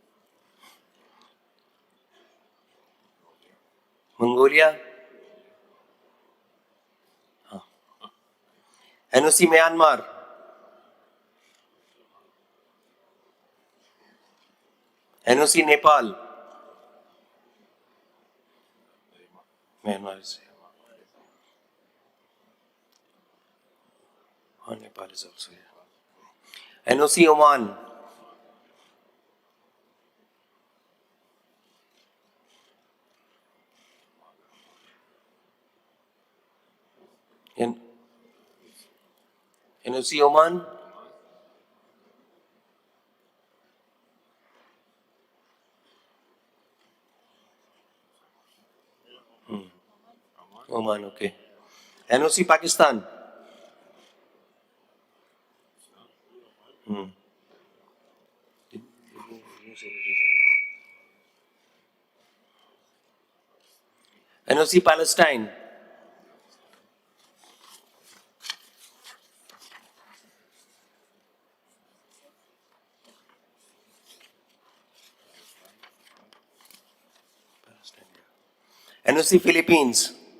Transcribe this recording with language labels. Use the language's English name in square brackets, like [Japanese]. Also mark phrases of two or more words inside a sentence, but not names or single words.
[English] Mongolia. NOC Myanmar. NOC Nepal. Myanmar is here. Oh, Nepal is also here. NOC Oman. NOC Oman. Oman, okay. NOC Pakistan. NOC Palestine. NOC Philippines.